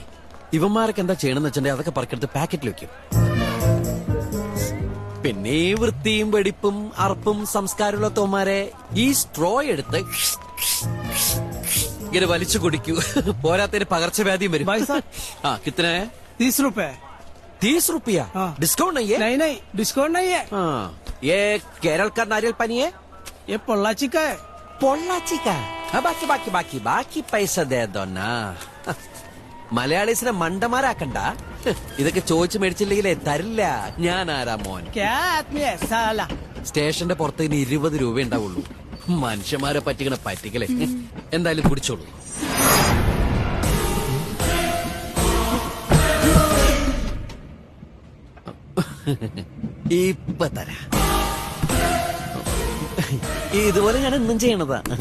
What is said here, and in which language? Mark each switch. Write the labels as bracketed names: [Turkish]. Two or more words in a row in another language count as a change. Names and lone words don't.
[Malayalam] ഇവന്മാരൊക്കെ എന്താ ചെയ്യണമെന്ന് വെച്ചിട്ടുണ്ടെങ്കിൽ അതൊക്കെ പറക്കെടുത്ത് പാക്കറ്റിൽ വെക്കും. പിന്നെ ഈ വൃത്തിയും വെടിപ്പും അറപ്പും സംസ്കാരമുള്ള തോമാരെ ഈ സ്ട്രോ എടുത്ത് ഇങ്ങനെ വലിച്ചു കുടിക്കൂ. പോരാത്തതിന് പകർച്ചവ്യാധിയും വരും. ആ കിത്തനെ? [Hindi] 30 रुपए. 30 रुपया डिस्काउंट नहीं है? नहीं डिस्काउंट नहीं है. हाँ, ये केरल का नारियल पानी है? ये पोल्लाची का है. पोल्लाची का? बाकी पैसा दे दो ना. [Malayalam] മലയാളീസിനെ മണ്ടന്മാരാക്കണ്ട. ഇതൊക്കെ ചോദിച്ചു മേടിച്ചില്ലെങ്കിലേ തരില്ല. ഞാൻ ആരാ മോൻ? [Hindi] क्या आदमी है साला? [Malayalam] സ്റ്റേഷന്റെ പുറത്ത് ഇനി 20 രൂപ ഉണ്ടാവുള്ളൂ. മനുഷ്യന്മാരെ പറ്റിക്കണ പറ്റിക്കലേ. എന്തായാലും കുടിച്ചോളൂ. ഇപ്പൊ തരാ. ഇതുപോലെ ഞാൻ എന്നും ചെയ്യണതാ.